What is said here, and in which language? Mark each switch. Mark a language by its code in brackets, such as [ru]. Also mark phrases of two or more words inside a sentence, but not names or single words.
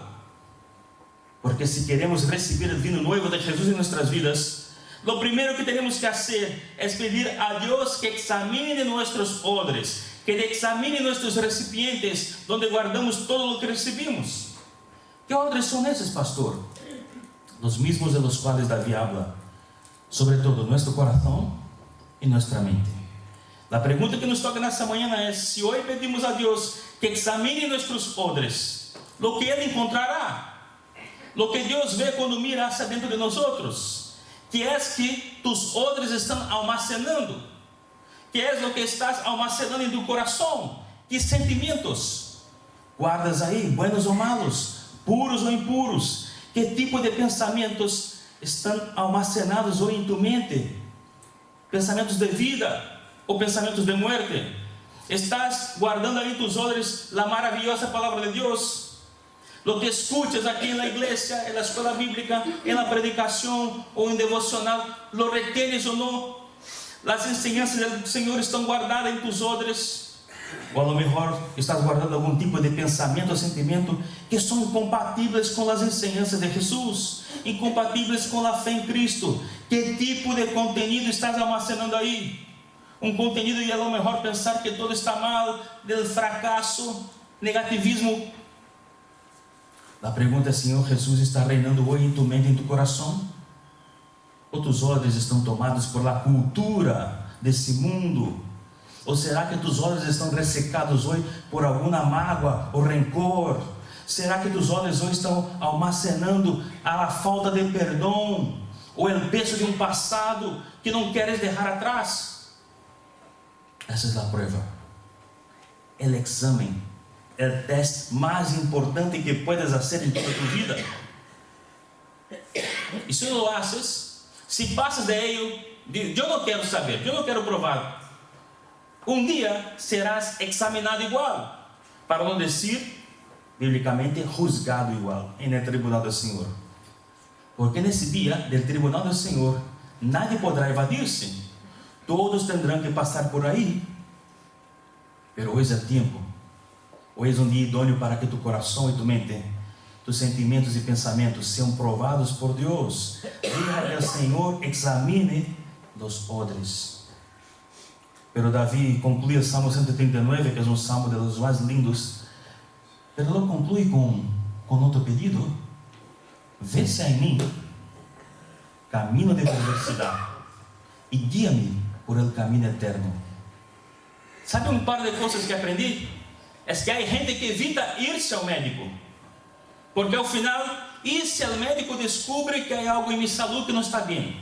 [es] Porque si queremos recibir el vino nuevo de Jesús en nuestras vidas, lo primero que tenemos que hacer es pedir a Dios que examine nuestros odres, que examine nuestros recipientes donde guardamos todo lo que recibimos. ¿Qué odres son esos, pastor? Los mismos de los cuales David habla, sobre todo nuestro corazón y nuestra mente. La pregunta que nos toca [pt] nessa manhã [es] es: si hoy pedimos a Dios que examine nuestros odres, lo que Él encontrará, lo que Dios ve cuando mira hacia dentro de nosotros, [pt] que é que tus odres estão almacenando, [es] que é o que estás almacenando em tu coração, que sentimentos guardas aí, buenos ou malos, puros ou impuros, que tipo de pensamentos estão almacenados hoje em tu mente, pensamentos de vida ou pensamentos de muerte. [pt] Estás guardando aí em tus odres a maravilhosa palavra de Deus. [es] Lo que escuchas aquí en la iglesia, en la escuela bíblica, en la predicación o en devocional, lo retienes o no. Las enseñanzas del Señor están guardadas en tus odres. O a lo mejor estás guardando algún tipo de pensamiento o sentimento que son incompatibles con las enseñanzas de Jesús, incompatibles con la fe en Cristo. ¿Qué tipo de contenido estás almacenando ahí? Un contenido y a lo mejor pensar que todo está mal, del fracaso, negativismo. [pt] A pergunta é: Senhor Jesus está reinando hoje em tu mente, em tu coração? Ou tus olhos estão tomados [es] por la cultura [pt] desse mundo? Ou será que tus olhos estão ressecados hoje por alguma mágoa ou rancor? Será que tus olhos hoje estão almacenando a falta de perdão ou o peso de um passado que não queres deixar atrás? Essa é a prova, o exame, o teste mais importante que puedes fazer em toda tu vida. E se lo haces, se passas de ello, eu não quero saber, eu não quero provar, um dia serás examinado igual, para não dizer, biblicamente, juzgado igual, em el tribunal do Senhor. Porque nesse dia, del tribunal do Senhor, nadie poderá evadir-se, todos terão que passar por aí. Pero hoje é tempo, hoje é um dia idôneo para que tu coração e tu mente, tus sentimentos e pensamentos sejam provados por Deus. [es] Deja que [pt] o Senhor [es] examine los odres. [pt] Pero Davi conclui o Salmo 139, que é um salmo dos mais lindos, [es] pero lo [pt] conclui com outro pedido: vê-se em mim caminho de perversidade e guia-me por el caminho eterno. Sabe um par de coisas que aprendi? É que há gente que evita ir-se ao médico, porque ao final, ir-se ao médico descobre que há algo em minha saúde que não está bem.